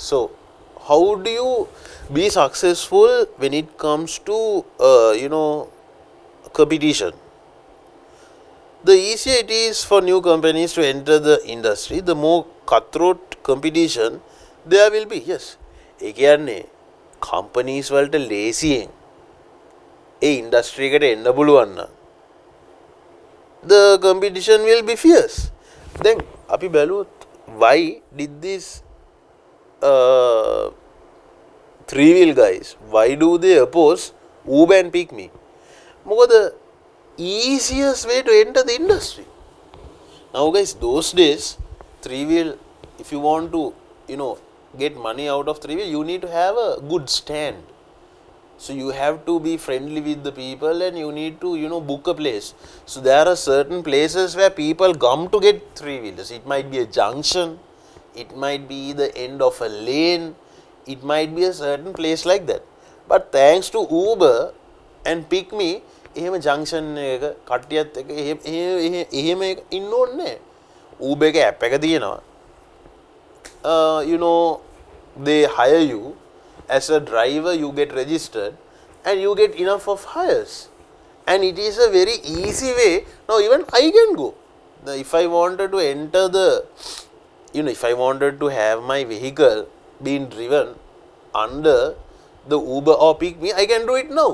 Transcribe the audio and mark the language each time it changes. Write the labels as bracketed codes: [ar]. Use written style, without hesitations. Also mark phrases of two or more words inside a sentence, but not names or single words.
[en] So how do you be successful when it comes to competition? The easier it is for new companies to enter the industry, the more cutthroat competition there will be. Yes, [si] ඒ කියන්නේ companies වලට ලේසියෙන් ඒ industry එකට එන්න පුළුවන් නම් [en] the competition will be fierce. Then [si] අපි බැලුවොත් [en] why did this three-wheel guys, why do they oppose Uber and Pick Me? මොකද easiest way to enter the industry. Now guys, those days three-wheel, if you want to get money out of three-wheel, you need to have a good stand. So you have to be friendly with the people and you need to book a place. So there are certain places where people come to get three-wheelers. It might be a junction, it might be the end of a lane, it might be a certain place like that. But thanks to Uber and Pick Me, [si] එහෙම junction එක කට්ටියත් එක එහෙම ඉන්න ඕනේ. Uber එක app එක තියෙනවා. [en] They hire you as a driver, you get registered and you get enough of hires, and it is a very easy way. Now even I can go. If I wanted to enter the if I wanted to have my vehicle being driven under the Uber or Pick Me, I can do it now.